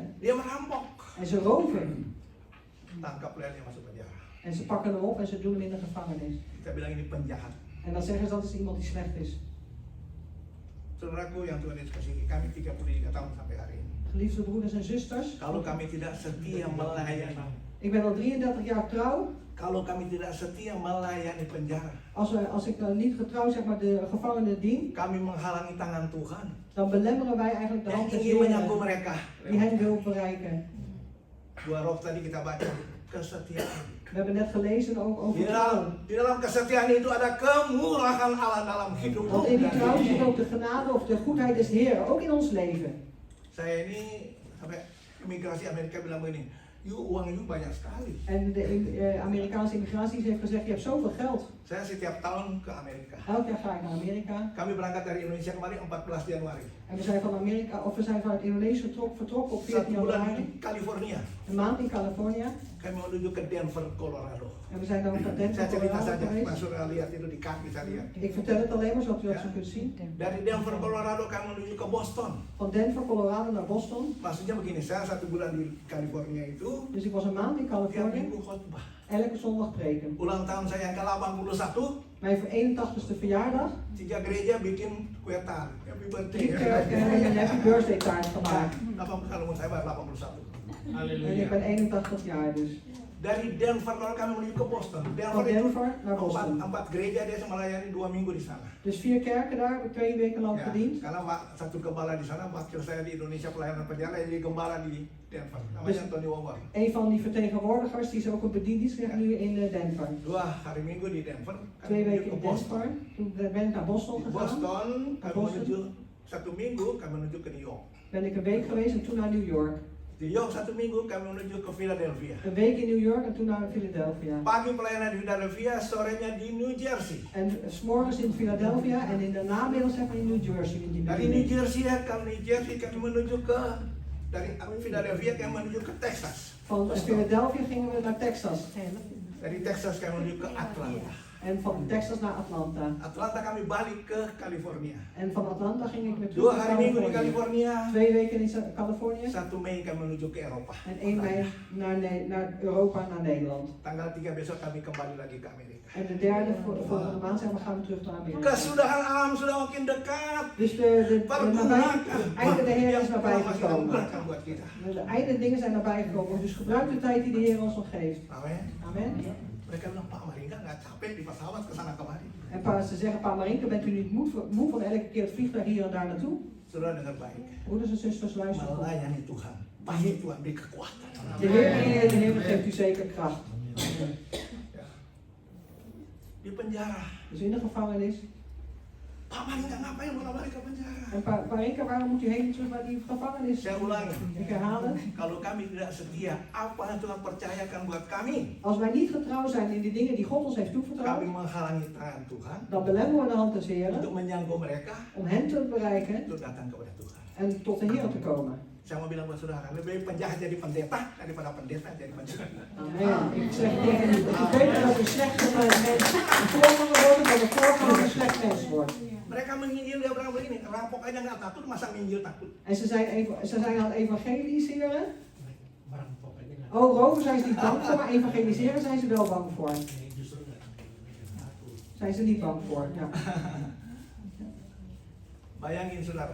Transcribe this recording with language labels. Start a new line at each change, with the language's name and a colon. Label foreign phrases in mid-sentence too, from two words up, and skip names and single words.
Indonesian: Dia merampok.
Dutch: En ze roven.
Indonesian: Tangkap dia masuk penjara.
Dutch: En ze pakken hem op en ze doen hem in de gevangenis.
Indonesian: Kita bilang ini penjahat.
Dutch: En dan zeggen ze dat is iemand die slecht is.
Indonesian: Saudaraku yang Tuhan Yesus kasihi, kami 33 tahun sampai hari ini.
Dutch: Geliefde broeders en zusters.
Indonesian: Kalau kami tidak setia melayani,
Dutch: Ik ben al 33 jaar trouw.
Indonesian: kalau kami tidak setia melayani penjara,
Dutch: Als ik niet getrouw zeg maar de gevangenen dien,
Indonesian: kami menghalangi tangan Tuhan
Dutch: dan belemmeren wij eigenlijk de
Indonesian: yang
Dutch: hand des
Indonesian: ingin menyambut
Dutch: Heeren
Indonesian: mereka.
Dutch: die hen wil bereiken.
Indonesian: Dua roh tadi kita baca kesetiaan.
Dutch: We hebben net gelezen ook over trouw.
Indonesian: Di dalam kesetiaan itu ada kemurahan Allah dalam hidup.
Dutch: Want in die trouw zit ook de genade of de goedheid des Heeren, ook in ons leven.
Indonesian: Saya ini sampai imigrasi Amerika bilang begini, uang you banyak sekali.
Dutch: En de Amerikaanse immigratie heeft gezegd, je hebt zoveel geld.
Indonesian: Saya setiap tahun ke Amerika.
Dutch: Elk jaar ga ik naar Amerika.
Indonesian: Kami berangkat dari Indonesia kemarin 14 Januari.
Dutch: En we zijn vanuit Indonesië vertrokken op 14
Indonesian: 1 bulan
Dutch: januari.
Indonesian: di California.
Dutch: Een maand in Californië.
Indonesian: Kami menuju ke Denver, Colorado.
Dutch: En we zijn dan naar Denver, Saya cerita Colorado
Indonesian: saja, Mas
Dutch: geweest.
Indonesian: Surya lihat itu di kaki saya lihat.
Dutch: Ik vertel het alleen maar zodat u dat zo kunt zien.
Indonesian: Dari Denver, Colorado kami menuju ke Boston.
Dutch: Van Denver, Colorado naar Boston.
Indonesian: Maksudnya begini, saya 1 bulan di California itu
Dutch: Dus ik was een maand in
Indonesian: tiap
Dutch: Californië.
Indonesian: minggu khotbah.
Dutch: Elke zondag preken.
Indonesian: Ulang tahun saya yang ke-81,
Dutch: Mijn 81ste verjaardag.
Indonesian: 3 gereja bikin kue tart.
English: Happy birthday.
Dutch: 3 kerken hebben een
English: happy birthday
Dutch: taart gemaakt.
Indonesian: 80 umur saya baru 81.
Dutch: En ik ben 81 jaar dus.
Indonesian: Dari Denver kalau kami menuju ke Boston.
Dutch: Van
Indonesian: Denver itu
Dutch: Denver naar Boston.
Indonesian: 4 gereja dia melayani 2 minggu di sana.
Dutch: Dus 4 kerken daar, heb ik 2 weken lang
Indonesian: Ya,
Dutch: gediend.
Indonesian: karena satu gembala di sana, wakil saya di Indonesia pelayanan penjara, jadi gembala di Denver. Namanya Anthony Wawar.
Dutch: Een van die vertegenwoordigers, die is ook een bedieningsrecht nu in Denver.
Indonesian: 2 hari Minggu di Denver,
Dutch: 2
Indonesian: kami menuju
Dutch: weken
Indonesian: ke
Dutch: in
Indonesian: Boston.
Dutch: Denver. Toen ben ik naar Boston
Indonesian: Di
Dutch: gegaan.
Indonesian: Boston, kami
Dutch: Boston.
Indonesian: menuju 1 minggu, kami menuju ke New York.
Dutch: Ben ik een week geweest en toen naar New York.
Indonesian: Di New York 1 minggu, kami menuju ke Philadelphia.
Dutch: Een week in New York en toen naar Philadelphia.
Indonesian: Pagi pelayanan di Philadelphia, sorenya di New Jersey.
Dutch: En 's morgens in Philadelphia en in de namiddag zeg maar in New Jersey. In die
Indonesian: Dari New
Dutch: bediening.
Indonesian: Jersey kami menuju ke dari Philadelphia kami menuju ke Texas.
Dutch: Van Philadelphia gingen we naar Texas.
Indonesian: Dari Texas kami menuju ke Atlanta.
Dutch: En van Texas naar Atlanta.
Indonesian: Atlanta kami balik ke California.
Dutch: En van Atlanta ging ik weer
Indonesian: 2
Dutch: terug naar
Indonesian: hari Minggu di
Dutch: Californië.
Indonesian: California.
Dutch: 2 weken in Californië.
Indonesian: 1 Mei kami menuju ke Eropa.
Dutch: En 1 mei naar Europa, naar Nederland.
Indonesian: Tanggal 3 besok kami kembali lagi ke Amerika.
Dutch: En de derde volgende maand zijn we gaan we terug naar Amerika.
Indonesian: Kesudahan alam sudah makin dekat.
Dutch: Dus de einde der Heer is nabij gekomen.
Indonesian: Pergunakan buat kita.
Dutch: De einde dingen zijn nabij gekomen. Dus gebruik de tijd die de Heer ons nog geeft.
Indonesian: Amin.
Dutch: Amen.
Indonesian: Mereka bilang, Pak Maringka nggak capek di pesawat ke sana kemari.
Dutch: En ze zeggen, Pa Marinka, bent u niet moe van elke keer het vliegtuig hier en daar naartoe?
Indonesian: Saudara dengar baik.
Dutch: Broeders en zusters, luister goed.
Indonesian: Melayani Tuhan. Pasti Tuhan beri kekuatan.
Dutch: De Heer geeft u zeker kracht.
Indonesian: Ya. Di penjara.
Dutch: Dus in de gevangenis.
Indonesian: Pak Maringka ngapain bolak-balik ke penjara?
Dutch: En Pa Marinka, waarom moet u heen en terug naar die gevangenis?
Indonesian: Saya ulangi.
Dutch: Ik herhaal het.
Indonesian: Kalau kami tidak setia, apa yang Tuhan percayakan buat kami?
Dutch: Als wij niet getrouw zijn in die dingen die God ons heeft
Indonesian: Kami
Dutch: toevertrouwd,
Indonesian: menghalangi tangan Tuhan
Dutch: dan belemmeren we de hand des Heren
Indonesian: untuk menjangkau mereka
Dutch: om hen te bereiken
Indonesian: untuk datang kepada Tuhan.
Dutch: en tot de Heer te komen.
Indonesian: Saya mau bilang buat saudara, lebih baik penjahat jadi pendeta daripada pendeta jadi penjahat. Amen.
Dutch: Ik zeg tegen u, het is beter dat u slecht mens een voorganger wordt dan een voorganger een slecht mens wordt.
Indonesian: Mereka menginjil, dia bilang begini, rampok aja nggak takut, masa nginjil takut?
Dutch: En ze zijn aan het evangeliseren.
Indonesian: Merampok aja nggak.
Dutch: Oh, roven zijn ze niet bang voor, maar evangeliseren zijn ze wel bang voor. Nee,
Indonesian: justru nggak takut.
Dutch: Zijn ze niet bang voor. Ja.
Indonesian: Bayangin saudara,